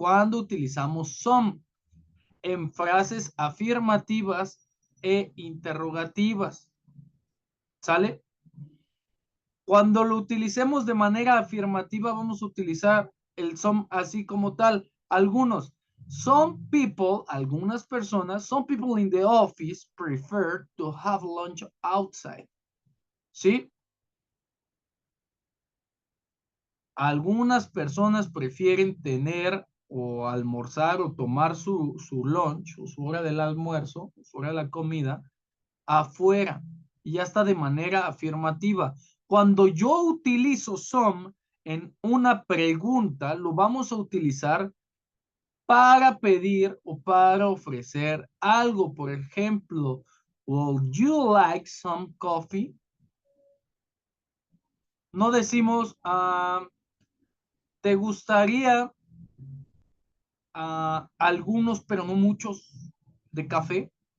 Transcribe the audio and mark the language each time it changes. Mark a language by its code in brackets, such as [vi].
[es] Cuando utilizamos some en frases afirmativas e interrogativas. ¿Sale? Cuando lo utilicemos de manera afirmativa, vamos a utilizar el some así como tal. Algunos. [en] Some people, [es] algunas personas, [en] some people in the office prefer to have lunch outside. [es] ¿Sí? Algunas personas prefieren tener o almorzar o tomar su lunch o su hora del almuerzo, su hora de la comida, afuera. Y ya está de manera afirmativa. Cuando yo utilizo some en una pregunta, lo vamos a utilizar para pedir o para ofrecer algo. Por ejemplo, [en] would you like some coffee? [es] No decimos, ¿te gustaría algunos, pero no muchos, de café?